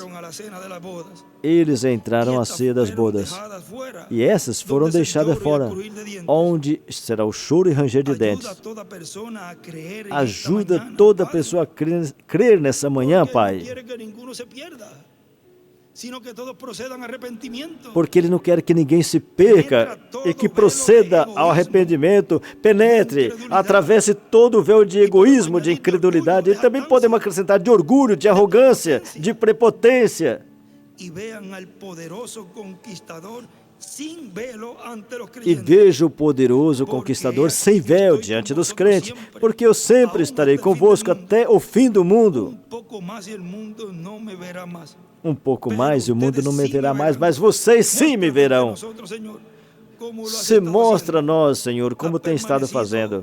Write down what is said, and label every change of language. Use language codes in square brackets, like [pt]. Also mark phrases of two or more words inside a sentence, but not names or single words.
[pt] Eles entraram à ceia das bodas, e essas foram deixadas fora, onde será o choro e ranger de dentes. Ajuda toda pessoa a crer nessa manhã, Pai. [es] sino que todos procedan a arrepentimiento. [pt] Porque Ele não quer que ninguém se perca e que proceda ao arrependimento, penetre, atravesse todo o véu de egoísmo, de incredulidade. E também podemos acrescentar de orgulho, de arrogância, de prepotência. [es] E vean al poderoso conquistador sem velo ante los [pt] E [es] creyentes. [pt] veja o poderoso conquistador sem véu diante dos crentes, porque eu sempre estarei convosco até o fim do mundo. Um pouco mais e o mundo não me verá mais. Um pouco mais e o mundo não me verá mais, mas vocês sim me verão. Se mostra a nós, Senhor, como tem estado fazendo.